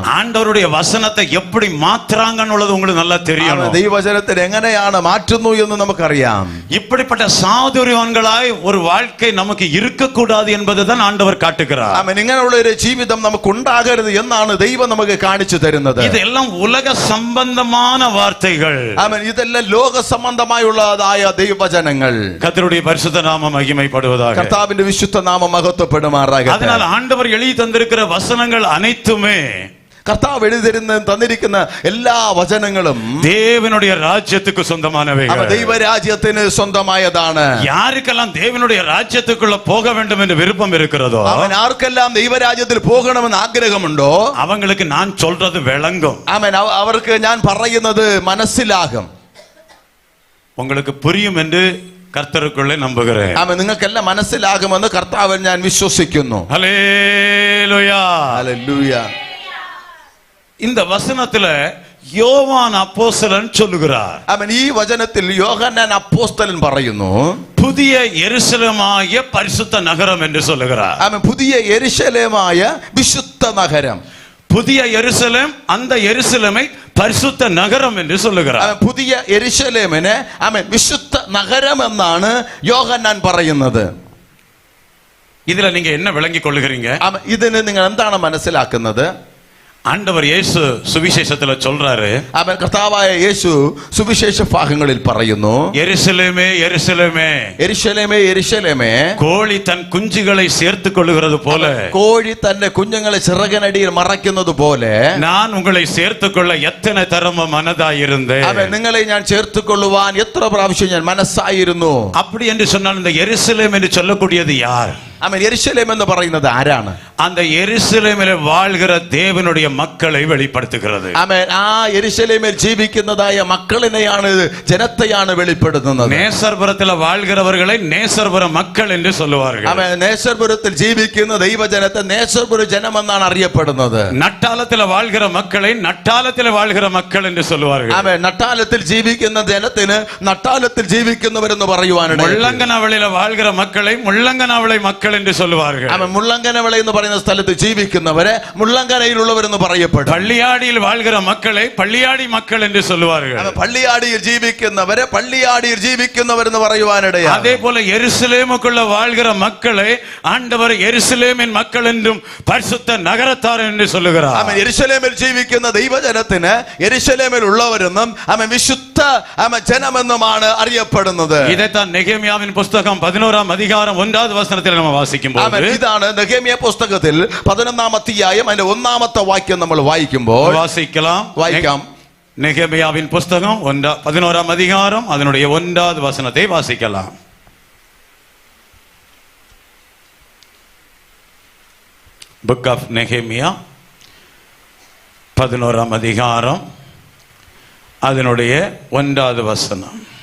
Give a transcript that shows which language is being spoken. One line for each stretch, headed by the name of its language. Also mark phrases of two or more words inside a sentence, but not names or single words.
Tamil: ஆண்டவருடைய வசனத்தை எப்படி மாத்துறாங்கன்னு உள்ளது உங்களுக்கு நல்லா தெரியும்.
Malayalam: ദൈവവചനത്തിന് എങ്ങനെയാണ് മാറ്റുന്നു എന്ന് നമുക്കറിയാം.
Tamil: இப்படிப்பட்ட சாதுரியவான்களாய் ஒரு வாழ்க்கை நமக்கு இருக்கக்கூடாது என்பதுதான் ஆண்டவர் காட்டுகிறார்.
Malayalam: ആമേൻ. ഇങ്ങനെയുള്ള ഒരു ജീവിതം നമുക്ക് ഉണ്ടാകരുത് എന്നാണ് ദൈവം നമുക്ക് കാണിച്ചു തരുന്നത്.
Tamil: இதெல்லாம் உலக சம்பந்தமான வார்த்தைகள்.
Malayalam: ആമേൻ. ഇതെല്ലാം ലോക സംബന്ധമായുള്ളതായ ദൈവവചനങ്ങൾ.
Tamil: கர்த்தருடைய பரிசுத்த நாமம் மகிமைப்படுவதாக.
Malayalam: കർത്താവിന്റെ വിശുദ്ധ നാമം മഹത്വപ്പെടുമാറാകട്ടെ.
Tamil: அதனால் ஆண்டவர் எழுதி தந்திருக்கிற வசனங்கள் அனைத்துமே
Malayalam: കർത്താവ് എഴുതി തന്നിരിക്കുന്ന എല്ലാ വചനങ്ങളും
Tamil: தேவனுடைய ராஜ்யத்துக்கு சொந்தமானவைகள்.
Malayalam: ദൈവരാജ്യത്തിന് സ്വന്തമായതാണ്.
Tamil: யாருக்கெல்லாம் தேவனுடைய ராஜ்யத்துக்குள்ள போக வேண்டும் என்று விருப்பம் இருக்கிறதோ,
Malayalam: അവൻ ആർക്കെല്ലാം ദൈവരാജ്യത്തിൽ പോകണമെന്ന് ആഗ്രഹമുണ്ടോ
Tamil: அவங்களுக்கு நான் சொல்றது விளங்கும்.
Malayalam: ആമേൻ. അവർക്ക് ഞാൻ പറയുന്നത് മനസ്സിലാകും.
Tamil: உங்களுக்கு புரியும் என்று கர்த்தருக்குள்ளே நம்புகிறேன்.
Malayalam: ആമേൻ. നിങ്ങൾക്കെല്ലാം മനസ്സിലാകുമെന്ന് കർത്താവിൽ ഞാൻ വിശ്വസിക്കുന്നു.
Tamil: ஹல்லேலூயா.
Malayalam: ഹല്ലേലൂയ.
Tamil: இந்த வசனத்துல யோவான் அப்போஸ்தலன் சொல்லுகிறார்.
Malayalam: ആമേൻ. ഈ വചനത്തിൽ യോഹന്നാൻ അപ്പോസ്തലൻ പറയുന്നു,
Tamil: புதிய எருசலேமாகிய பரிசுத்த நகரம் என்று சொல்லுகிறார்.
Malayalam: ആമേൻ. പുതിയ യെരൂശലേമായ വിശുദ്ധ നഗരം.
Tamil: புதிய எருசலேம், அந்த எருசலேமை பரிசுத்த நகரம் என்று சொல்லுகிறார்.
Malayalam: പുതിയ യെരൂശലേമിനെ ആമേൻ വിശുദ്ധ നഗരം എന്നാണ് യോഹന്നാൻ പറയുന്നത്.
Tamil: இதுல நீங்க என்ன விளங்கிக் கொள்ளுகிறீங்க?
Malayalam: ആമേൻ. ഇതിന് നിങ്ങൾ എന്താണ് മനസ്സിലാക്കുന്നത്?
Tamil: ஆண்டவர் இயேசு சுவிசேஷத்துல சொல்றாரு,
Malayalam: ആമേൻ. കർത്താവായ യേശു സുവിശേഷ ഭാഗങ്ങളിൽ പറയുന്നു,
Tamil: எருசலேமே எருசலேமே,
Malayalam: യെരൂശലേമേ യെരൂശലേമേ,
Tamil: கோழி தன் குஞ்சுகளை சேர்த்துக் கொள்ளுகிறது போல
Malayalam: കോഴി തന്റെ കുഞ്ഞുങ്ങളെ ചിറകിനടിയിൽ മറയ്ക്കുന്നത് പോലെ
Tamil: நான் உங்களை சேர்த்துக் கொள்ள எத்தனை தரம மனதாயிருந்தேன்.
Malayalam: ആമേൻ. നിങ്ങളെ ഞാൻ ചേർത്തുകൊള്ളുവാൻ എത്ര പ്രാവശ്യം ഞാൻ മനസ്സായിരുന്നു.
Tamil: அப்படி என்று சொன்னால் இந்த எருசலேம் என்று சொல்லக்கூடியது யார்?
Malayalam: ആമേൻ. യെരൂശലേം എന്ന് പറയുന്നത് ആരാണ്?
Tamil: அந்த எருசலேமிலே வாழ்கிற தேவனுடைய மக்களை வெளிப்படுத்துகிறது.
Malayalam: ആമേൻ. ആ യെരൂശലേമിൽ ജീവിക്കുന്നതായ മക്കളിനെയാണ്, ജനത്തെയാണ് വെളിപ്പെടുത്തുന്നത്.
Tamil: நேசர்புரத்தில் வாழ்கிறவர்களை நேசர்புர மக்கள் என்று சொல்லுவார்கள்.
Malayalam: ആമേൻ. നേസർപുരത്തിൽ ജീവിക്കുന്ന ദൈവജനത്തെ നേസർപുര ജനമെന്നാണ് അറിയപ്പെടുന്നത്.
Tamil: நட்டாளத்தில் வாழ்கிற மக்களை நட்டாளத்தில் வாழ்கிற மக்கள் என்று சொல்லுவார்கள்.
Malayalam: ആമേൻ. നട്ടാലത്തിൽ ജീവിക്കുന്ന ജനത്തിന് നട്ടാലത്തിൽ ജീവിക്കുന്നവരെന്ന് പറയുവാനുണ്ട്.
Tamil: முள்ளங்கனவளில வாழ்கிற மக்களை முள்ளங்கனவளை மக்கள் என்று சொல்லுவார்கள்.
Malayalam: ആമേൻ. മുള്ളങ്കനവിള എന്ന് പറയുന്ന പറയുന്ന സ്ഥലത്ത് ജീവിക്കുന്നവരെ മുള്ളങ്കരയിലുള്ളവരെന്ന് പറയപ്പെടും.
Tamil: பள்ளியாடியில் வாழ்கிற மக்களை பள்ளியாடி மக்கள் என்று சொல்லுவார்கள்.
Malayalam: പള്ളിയാടിയിൽ ജീവിക്കുന്നവരെ പള്ളിയാടിയിൽ ജീവിക്കുന്നവരെന്ന് പറയുവാനിടയാണ്.
Tamil: அதே போல எருசலேமுக்குள்ள வாழ்கிற மக்களை ஆண்டவர் எருசலேமின் மக்கள் என்றும் பரிசுத்த நகரத்தார் என்று சொல்லுகிறார்.
Malayalam: അവൻ യെരൂശലേമിൽ ജീവിക്കുന്ന ദൈവജനത്തിന് യെരൂശലേമിൽ ഉള്ളവരെന്നും അവൻ വിശുദ്ധ ജനമെന്നുമാണ് അറിയപ്പെടുന്നത്.
Tamil: இதைத்தான் நெகேமியாவின் புத்தகம் 11ஆம் அதிகாரம் 1வது வசனத்தில் நம்ம வாசிக்கும்போது,
Malayalam: ഇതാണ് നെഹേമിയ പുസ്തകത്തിൽ 11ആം അധ്യായം അതിന്റെ 1ാമത്തെ വാക്യം നമ്മൾ വായിക്കുമ്പോൾ വായിക്കാം.
Tamil: நெகேமியாவின் புத்தகம் 11ஆம் அதிகாரம் அதனுடைய 1வது வசனத்தை வாசிக்கலாம்.
English: Book of Nehemiah
Tamil: 11ஆம் அதிகாரம் அதனுடைய 1வது வசனம்.